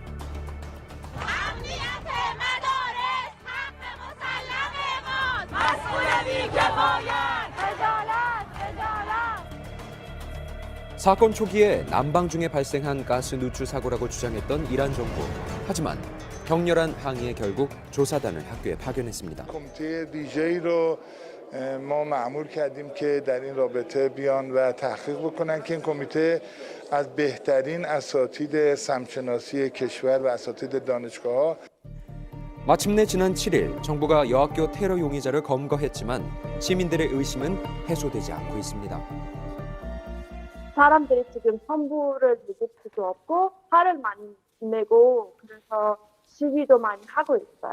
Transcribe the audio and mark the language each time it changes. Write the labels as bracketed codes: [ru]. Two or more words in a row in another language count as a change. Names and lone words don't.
[ko] 사건 초기에 난방 중에 발생한 가스 누출 사고라고 주장했던 이란 정부. 하지만 격렬한 항의에 결국 조사단을 학교에 파견했습니다. [fa] کمیته ویژه‌ای رو ما معمول کردیم که در این رابطه بیان و تحقیق بکنن که این کمیته از بهترین اساتید سمت‌شناسی کشور و اساتید دانشگاه‌ها [ko] 마침내 지난 7일 정부가 여학교 테러 용의자를 검거했지만 시민들의 의심은 해소되지 않고 있습니다. 사람들이 지금 선부를 믿을 수도 없고 화를 많이 내고 그래서 시위도 많이 하고 있어요.